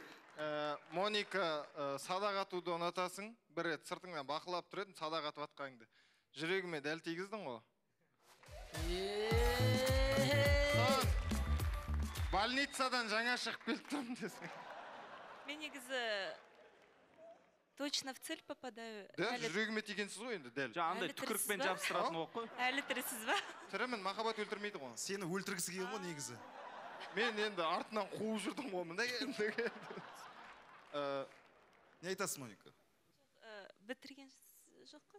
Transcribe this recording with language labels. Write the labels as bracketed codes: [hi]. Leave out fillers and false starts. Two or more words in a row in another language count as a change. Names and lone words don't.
[kk] Моника, садақ атуды ұнатасың. Бір рет сыртыңнан бақылап тұретін садақ атып атқаныңды. Жүрегіме дәл тигіздің ғой. Больницадан жаңа шығып келіп тұрмын десең. Мен негізі [ru] точно в цель попадаю. [kk] Дәл жүрегіме тигенсіз ғой енді, дәл. Жаңағындай түкірікпен жабыстыратын оқ қой. Әлі тірісіз ба? Тірімін, махаббат өлтірмейді ғой. Сені өлтіргісі келген ғой негізі. Мен енді артынан қуып жүрдім ғой, мында келді. Не айтасыз, Моника? Бітірген жоқ қой?